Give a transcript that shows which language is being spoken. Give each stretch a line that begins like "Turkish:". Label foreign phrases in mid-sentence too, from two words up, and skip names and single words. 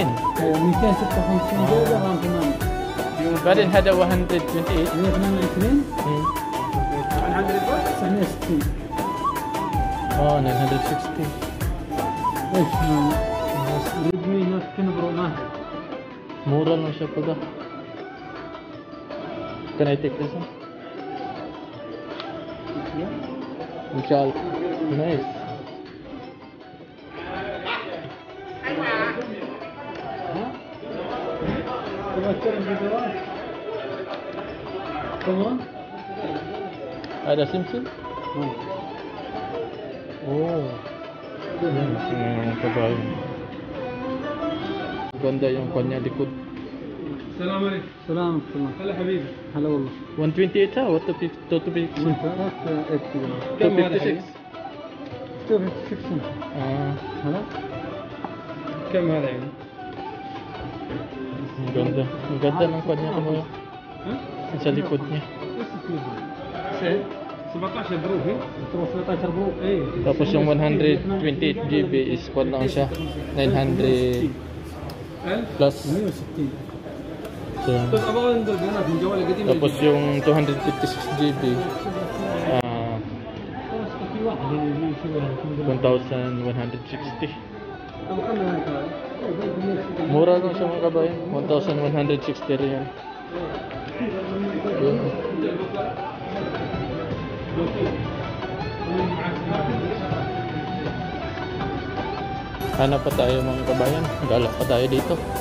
Arabic: ايوه 256 جيجا رام كمان. بعدين هذا 128 128 960 960 ايش ريدمي نوت 10 برو ماهر.
Filipino: mura lang siya pala.
English: Can I take this one? Inshallah. Nice.
Malay: Ada SIM?
Filipino: Oh. Yan, kabayan. Ganda yung kanya likod.
Arabic: السلام عليكم. السلام عليكم. هلا حبيبي. هلا والله. 128 ها ولا 256 كم هذا حبيبي؟ 256 هلا كم هذا يعني؟
Filipino: Ang ganda ng kanya kamo. Sa likod niya.
Arabic: 17 برو هي 17 برو ايه.
Filipino: Tapos yung 128 GB
English: is quad
Filipino: lang siya. 900 plus 160 Yan.
Arabic: بس ابغى عند البنات من جوالي قديم.
Filipino: Tapos yung 256 GB,
Arabic: في واحد اللي يسويها 1,160. ابغى خلنا هيك هاي.
Filipino: Mura lang siya mga kabayan, 1,160 riyal. Yun. Hanap pa tayo mga kabayan, gala pa tayo dito.